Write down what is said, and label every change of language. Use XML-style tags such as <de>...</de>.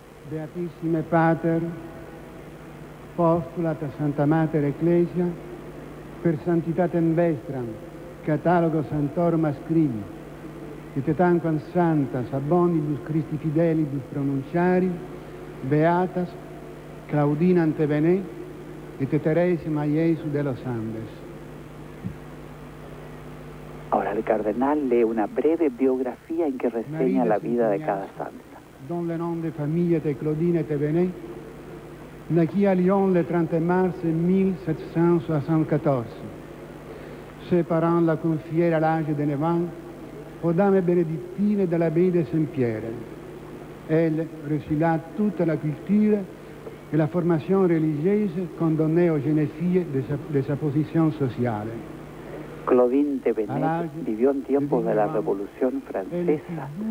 <la>Beatissime Pater, postulat a Santa Mater Ecclesia, per santitatem vestram, catalogo santorum ascribi, et tanquam santas abondibus Christi fidelibus pronunciari, beatas Claudina Thévenet et Teresima Iesu de los Andes.</la> <es>Ahora el cardenal lee una breve biografía en que reseña la vida de cada santa.</es> <fr>Dont le nom de famille était Claudine Thévenet, naquit à Lyon le 30 mars 1774. Ses parents la confièrent à l'âge de 9 ans aux dames bénédictines de l'abbaye de Saint-Pierre. Elle reçut là toute la culture et la formation religieuse qu'on donnait aux jeunes filles de sa position sociale.</fr> <es>Claudine Thévenet vivió en tiempos de la Revolución Francesa.</es>